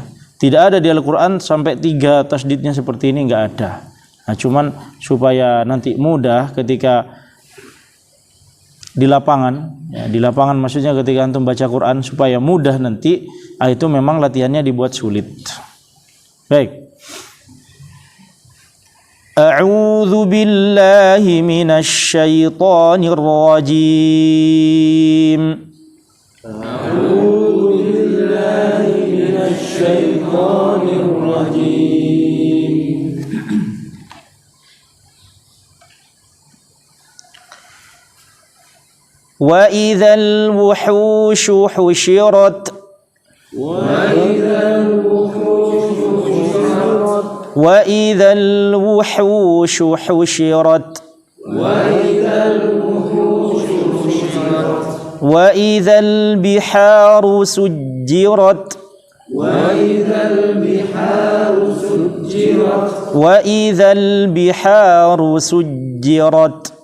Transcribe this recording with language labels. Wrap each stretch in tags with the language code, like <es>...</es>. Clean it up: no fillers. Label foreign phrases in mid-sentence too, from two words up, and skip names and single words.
<id>Tidak ada di Al-Qur'an sampai 3 tasdidnya seperti ini, enggak ada. Nah, cuman supaya nanti mudah ketika di lapangan, ya, di lapangan maksudnya ketika antum baca Quran supaya mudah nanti, itu memang latihannya dibuat sulit. Baik.</id> <ar>أعوذ بالله من الشيطان الرجيم. أعوذ بالله من الشيطان الرجيم. وإذا الوحوش حشرت. وإذا الوحوش حشرت وإذا البحار سجرت وإذا البحار سجرت</ar>